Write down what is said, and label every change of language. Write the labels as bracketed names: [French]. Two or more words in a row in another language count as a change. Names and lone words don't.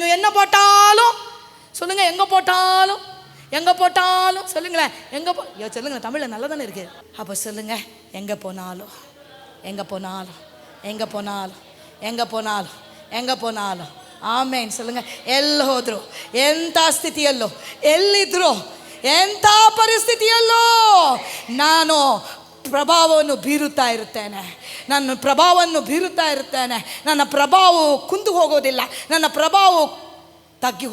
[Tamil] என்ன போட்டாலும் சொல்லுங்க, எங்கே போட்டாலும் சொல்லுங்களேன், சொல்லுங்களேன், தமிழில் நல்லா தானே இருக்குது. அப்போ சொல்லுங்க, எங்கே போனாலும் ಆಮೇನ್ சொல்லுங்க. [Kannada] ಎಲ್ಲಿ ಹೋದ್ರು, ಎಂಥ ಸ್ಥಿತಿಯಲ್ಲೋ, ಎಲ್ಲಿದ್ರು, ಎಂಥ ಪರಿಸ್ಥಿತಿಯಲ್ಲೋ ನಾನು ಪ್ರಭಾವವನ್ನು ಬೀರುತ್ತಾ ಇರುತ್ತೇನೆ. ನನ್ನ ಪ್ರಭಾವವು ಕುಂದು ಹೋಗೋದಿಲ್ಲ, ನನ್ನ ಪ್ರಭಾವವು ತಗ್ಗಿ ಹೋಗುವುದಿಲ್ಲ.